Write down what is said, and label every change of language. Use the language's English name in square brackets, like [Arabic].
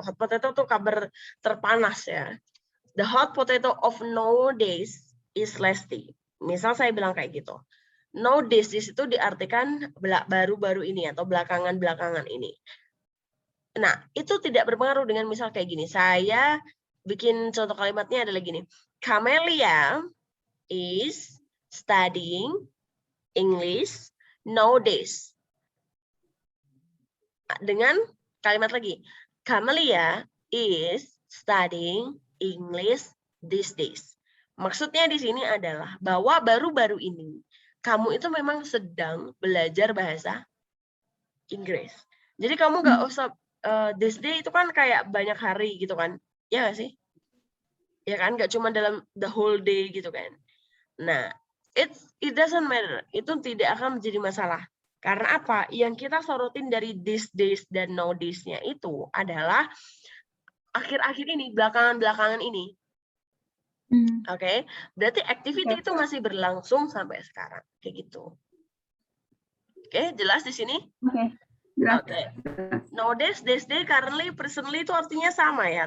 [English] Hot potato [Indonesian] tuh kabar terpanas ya. [English] The hot potato of nowadays is Lesti. [Indonesian] Misal saya bilang kayak gitu. Nowadays itu diartikan baru-baru ini atau belakangan-belakangan ini. Nah, itu tidak berpengaruh dengan misal kayak gini. Saya bikin contoh kalimatnya adalah gini. [English] Camelia is studying English nowadays. [Indonesian] Dengan kalimat lagi. [English] Camelia is studying English these days. [Indonesian] Maksudnya di sini adalah bahwa baru-baru ini kamu itu memang sedang belajar bahasa Inggris. Jadi kamu nggak usah this day itu kan kayak banyak hari gitu kan. Ya nggak sih? Ya kan, nggak cuma dalam [English] the whole day [Indonesian] gitu kan. Nah, [English] it doesn't matter. [Indonesian] Itu tidak akan menjadi masalah. Karena apa? Yang kita sorotin dari these days dan nowadays-nya itu adalah akhir-akhir ini, belakangan-belakangan ini. Oke, berarti activity itu masih berlangsung sampai sekarang. Kayak gitu. Oke, jelas di sini? Oke. Nowadays, this day, currently, presently itu artinya sama ya.